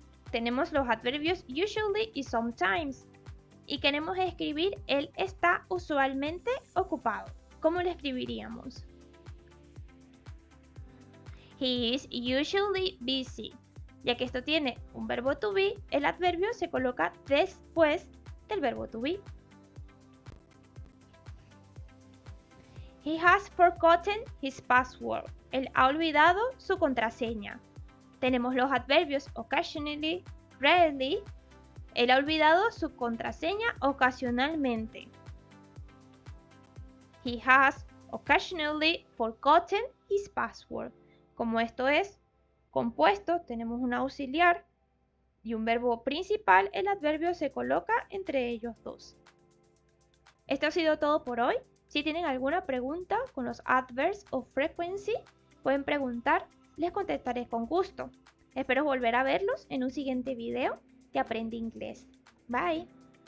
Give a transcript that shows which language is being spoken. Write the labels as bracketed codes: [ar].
[es] Tenemos los adverbios usually y sometimes. Y queremos escribir él está usualmente ocupado. ¿Cómo lo escribiríamos? [en] He is usually busy. [es] Ya que esto tiene un verbo to be, el adverbio se coloca después del verbo to be. [en] He has forgotten his password. [es] Él ha olvidado su contraseña. Tenemos los adverbios occasionally, rarely. Él ha olvidado su contraseña ocasionalmente. [en] He has occasionally forgotten his password. [es] Como esto es compuesto, tenemos un auxiliar y un verbo principal, el adverbio se coloca entre ellos dos. Esto ha sido todo por hoy. Si tienen alguna pregunta con los adverbs o frequency, pueden preguntar, les contestaré con gusto. Espero volver a verlos en un siguiente video de Aprende Inglés. Bye.